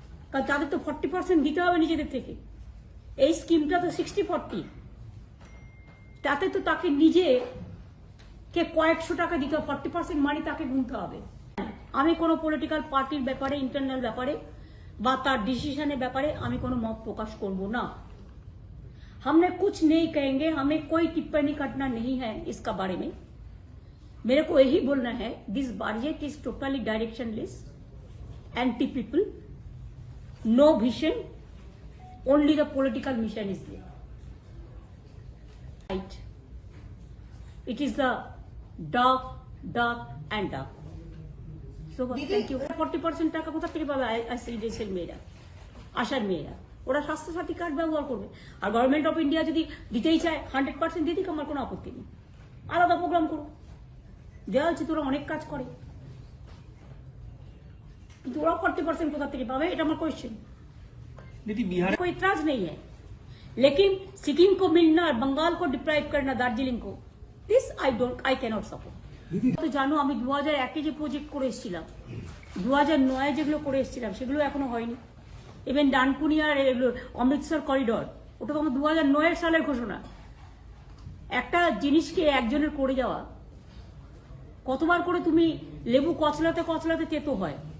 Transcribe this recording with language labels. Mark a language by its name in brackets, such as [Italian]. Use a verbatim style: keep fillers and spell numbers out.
[Bangla] কারণ তাদের তো ফর্টি পার্সেন্ট দিতে হবে নিজেদের থেকে। এই স্কিমটা তো সিক্সটি ফর্টি, তাতে তো তাকে নিজে কে কয়েকশো টাকা দিতে হবে, ফর্টি পার্সেন্ট মানি তাকে গুনতে হবে। আমি কোনো পলিটিক্যাল পার্টির ব্যাপারে, ইন্টারনাল ব্যাপারে বা তার ডিসিশনের ব্যাপারে আমি কোনো মত প্রকাশ করব না। [Hindi] हमने कुछ नहीं कहेंगे, हमें कोई टिप्पणी करना नहीं है इसका बारे में। मेरे को यही बोलना है, [English] This budget is totally directionless, anti people, no vision, only the political mission is there, right? It is the dark dark and dark. So thank you. Forty percent [Bangla] টাকা কোথা থেকে পাবে আইসিডিএসের মেয়েরা, আশার মেয়েরা? ওরা স্বাস্থ্যসাথী কার্ড ব্যবহার করবে। আর গভর্নমেন্ট অফ ইন্ডিয়া যদি দিতেই চায় হান্ড্রেড পার্সেন্ট দিয়ে দিক, আমার কোনো আপত্তি নেই। আলাদা প্রোগ্রাম করুক, দেওয়া হচ্ছে। তোরা অনেক কাজ করে, কিন্তু ওরা ফর্টি পার্সেন্ট কোথা থেকে পাবে, এটা আমার কোয়েশ্চেন। [Hindi] कोई इतराज नहीं है, लेकिन सिक्किम को मिलना और बंगाल को डिप्राइव करना, दार्जिलिंग को, [English] This I don't I cannot support. [Bangla] তো জানো, আমি দু হাজার একে যে প্রজেক্ট করে এসেছিলাম, দু হাজার নয় যেগুলো করে এসেছিলাম, সেগুলো এখনো হয়নি। ইভেন ডানকুনিয়ার অমৃতসর করিডর, ওটা তো আমার দু হাজার নয়ের সালের ঘোষণা। একটা জিনিসকে একজনের করে যাওয়া, কতবার করে তুমি লেবু কচলাতে কচলাতে তেতো হয়।